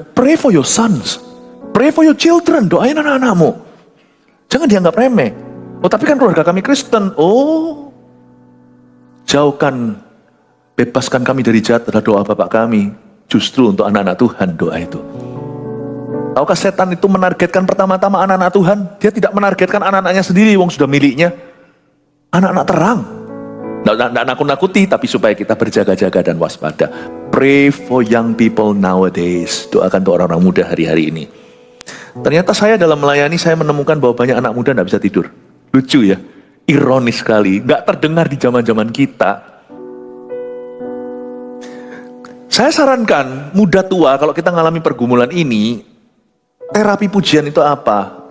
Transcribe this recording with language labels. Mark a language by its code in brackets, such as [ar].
[en] Pray for your sons, pray for your children. [id] Doain anak-anakmu. Jangan dianggap remeh. Oh tapi kan keluarga kami Kristen. Oh, jauhkan, bebaskan kami dari jahat adalah doa Bapak kami. Justru untuk anak-anak Tuhan doa itu. Tahukah setan itu menargetkan pertama-tama anak-anak Tuhan? Dia tidak menargetkan anak-anaknya sendiri, wong sudah miliknya. Anak-anak terang. Nggak nakut-nakuti, tapi supaya kita berjaga-jaga dan waspada. [en] Pray for young people nowadays. [id] Doakan untuk orang-orang muda hari-hari ini. Ternyata saya dalam melayani, saya menemukan bahwa banyak anak muda nggak bisa tidur. Lucu ya, ironis sekali. Nggak terdengar di zaman-zaman kita. Saya sarankan, muda tua, kalau kita mengalami pergumulan ini, terapi pujian itu apa?